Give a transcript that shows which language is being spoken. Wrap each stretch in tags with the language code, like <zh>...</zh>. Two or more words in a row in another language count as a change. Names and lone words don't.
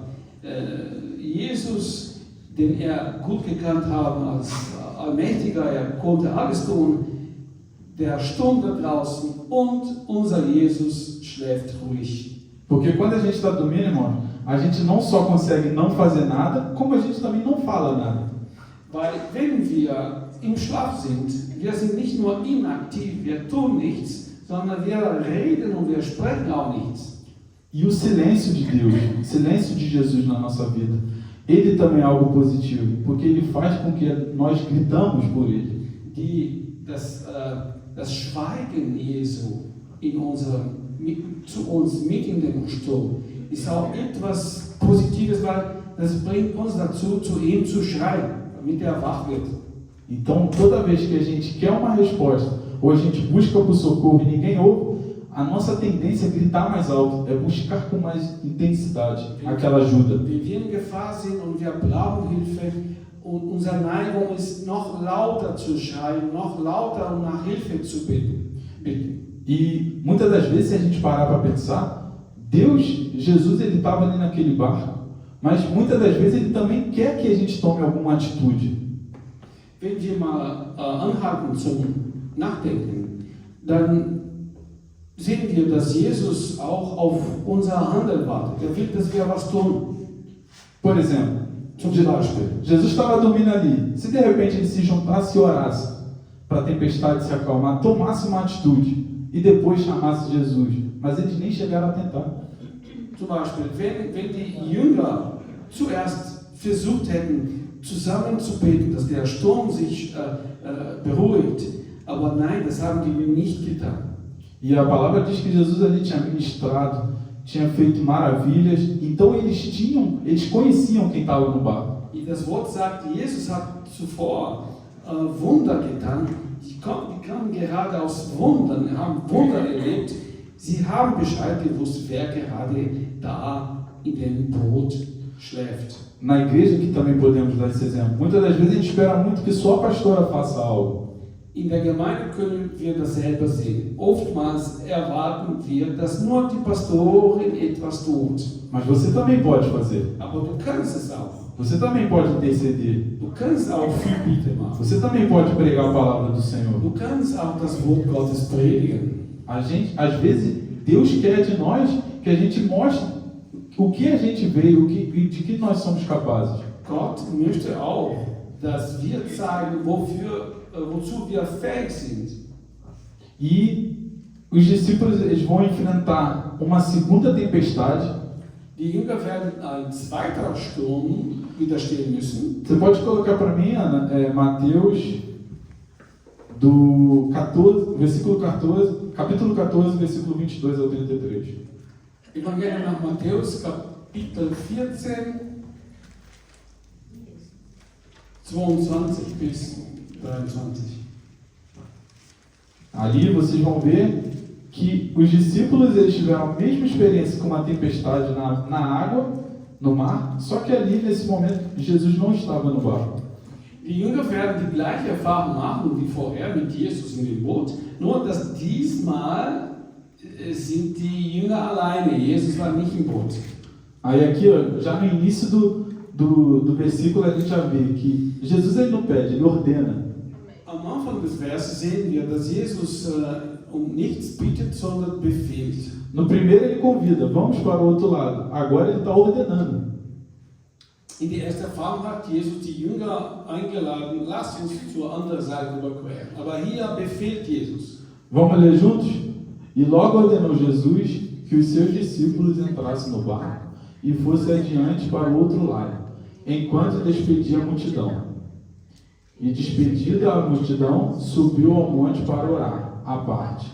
<de>Jesus, den er gut gekannt haben als Allmächtiger, er konnte alles tun, der Sturm da draußen und unser Jesus schläft ruhig.</de> <pt>Porque quando a gente está dormindo, irmão, a gente não só consegue não fazer nada, como a gente também não fala nada.</pt> <de>Weil wenn wir im Schlaf sind, wir sind nicht nur inaktiv, wir tun nichts, sondern wir reden und wir sprechen auch nichts.</de> <pt>E o silêncio de Deus, o silêncio de Jesus na nossa vida, ele também é algo positivo, porque ele faz com que nós gritamos por ele.</pt> <de>Das Schweigen Jesu zu uns mitten in dem Sturm ist auch etwas Positives, weil das bringt uns dazu, zu ihm zu schreien, damit er wach wird.</de> <pt>Então, toda vez que a gente quer uma resposta, ou a gente busca por socorro e ninguém ouve, a nossa tendência é gritar mais alto, é buscar com mais intensidade aquela ajuda.</pt> <de>Wenn wir in Gefahr sind und wir brauchen Hilfe, und unsere Neigung ist, noch lauter zu schreien, noch lauter um nach Hilfe zu bitten.</de> <pt>E muitas das vezes, se a gente parar para pensar, Jesus, ele estava ali naquele barco, mas muitas das vezes ele também quer que a gente tome alguma atitude.</pt> <de>Wenn wir mal anhalten zum Nachdenken, dann sehen wir, dass Jesus auch auf unser Handeln wartet. Er will, dass wir was tun.</de> <pt>Por exemplo, Jesus estava dormindo ali. Se de repente ele se juntasse e orasse para a tempestade se acalmar, tomasse uma atitude e depois chamasse Jesus, mas eles nem chegaram a tentar.</pt> <de>Zum Beispiel, wenn die Jünger zuerst versucht hätten, zusammen zu beten, dass der Sturm sich beruhigt, aber nein, das haben die nicht getan.</de> <pt>E a palavra diz que Jesus ali tinha ministrado, tinha feito maravilhas, então eles conheciam quem estava no barco.</pt> <de>E das Wort sagt, Jesus hat zuvor Wunder getan, die kamen gerade aus Wundern, haben Wunder erlebt, sie haben Bescheid gewusst, wer gerade da in dem Boot schläft.</de> <pt>Na igreja que também podemos dar esse exemplo. Muitas das vezes a gente espera muito que só a pastora faça algo.</pt> <de>In der Gemeinde können wir das selber sehen. Oftmals erwarten wir, dass nur die Pastorin etwas tut.</de> <pt>Mas você também pode fazer.</pt> <de>Aber du kannst es auch.</de> <pt>Você também pode interceder.</pt> <de>Du kannst auch Fürbitte machen.</de> <pt>Você também pode pregar a palavra do Senhor.</pt> <de>Du kannst auch das Wort Gottes predigen.</de> <pt>Às vezes, Deus quer de nós que a gente mostre o que a gente veio, de que nós somos capazes.</pt> <de>Gott möchte auch, dass wir zeigen, wozu wir fähig sind.</de> <pt>E os discípulos eles vão enfrentar uma segunda tempestade.</pt> <de>Die Jünger werden ein zweiter Sturm widerstehen müssen.</de> <pt>Você pode colocar para mim, Ana, Mateus do 14, versículo 14, capítulo 14, versículo 22 ao 33.</pt> <de>Evangelho nach Matthäus, Kapitel 14, 22 bis 23.</de> <pt>Ali vocês vão ver que os discípulos eles tiveram a mesma experiência com uma tempestade na água, no mar, só que ali nesse momento Jesus não estava no barco.</pt> <de>Die Jünger werden die gleiche Erfahrung machen wie vorher mit Jesus in dem Boot, nur dass diesmal sind die Jünger alleine. Jesus war nicht im Boot.</de> <pt>Aí aqui, ó, já no início do versículo a gente já vê que Jesus ele não pede, ele ordena.</pt> <de>Am Anfang des Verses sehen wir, dass Jesus um nichts bittet, sondern befiehlt.</de> <pt>No primeiro ele convida, vamos para o outro lado. Agora ele está ordenando.</pt> <de>In der ersten Erfahrung hat Jesus die Jünger eingeladen, lasst uns zur anderen Seite überqueren. Aber hier befiehlt Jesus.</de> <pt>Vamos ler juntos? E logo ordenou Jesus que os seus discípulos entrassem no barco e fossem adiante para o outro lado, enquanto despedia a multidão. E despedida a multidão, subiu ao monte para orar, à parte.</pt>